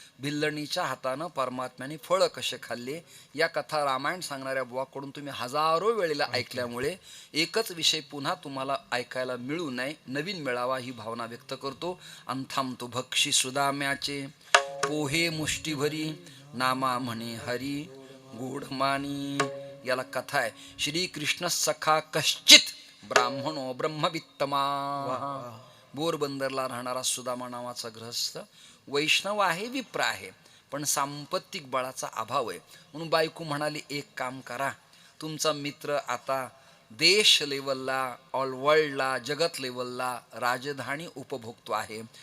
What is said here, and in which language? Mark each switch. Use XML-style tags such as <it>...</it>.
<mr>भिल्लणीच्या हातानं परमात्म्याने फळं कसे खाल्ले या कथा रामायण सांगणाऱ्या बुवाकडून तुम्ही हजारो वेळेला ऐकल्यामुळे एकच विषय पुन्हा तुम्हाला ऐकायला मिळू नये, नवीन मिळावा ही भावना व्यक्त करतो. आणि थांबतो. भक्षी सुदाम्याचे पोहे मुष्टीभरी. नामा म्हणे हरी गोडमानी. याला कथा आहे.</mr> <sa>श्रीकृष्ण सखा कश्चित ब्राह्मणो ब्रह्मवित्तमा.</sa> <mr>पोरबंदरला राहणारा सुदामा नावाचा गृहस्थ वैष्णव आहे, विप्र आहे, पण सांपत्तिक बळाचा अभाव आहे. म्हणून बायको म्हणाली, एक काम करा, तुमचा मित्र आता देश लेवलला, ऑल वर्ल्डला, जगत लेवलला राजधानी उपभोगतो आहे.</mr>